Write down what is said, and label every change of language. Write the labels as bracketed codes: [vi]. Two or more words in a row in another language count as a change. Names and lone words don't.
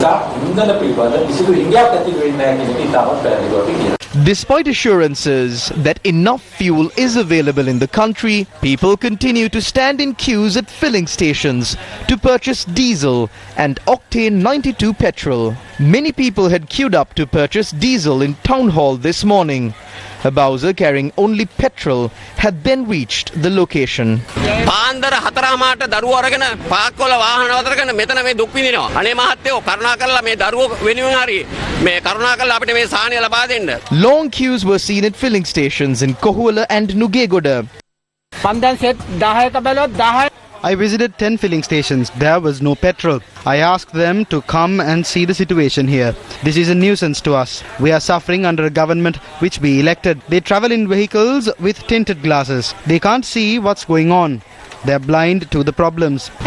[en] Despite assurances that enough fuel is available in the country, people continue to stand in queues at filling stations to purchase diesel and octane 92 petrol. Many people had queued up to purchase diesel in Town Hall this morning. A bowser carrying only petrol had then reached the location. [si] පාන්දර 4:00ට දරුවෝ අරගෙන පාක්කොල වාහන වතරගෙන මෙතන මේ දුක් විඳිනවා. අනේ මහත්තයෝ කරුණාකරලා මේ දරුවෝ වෙනුවෙන් හරි මේ කරුණාකරලා අපිට මේ සාහනය ලබා දෙන්න. [en] Long queues were seen at filling stations in Kohuala and Nugegoda. [si] මම දැන් සෙට් 10ක බැලුවොත් 10 [en] I visited 10 filling stations. There was no petrol. I asked them to come and see the situation here. This is a nuisance to us. We are suffering under a government which we elected. They travel in vehicles with tinted glasses. They can't see what's going on. They are blind to the problems.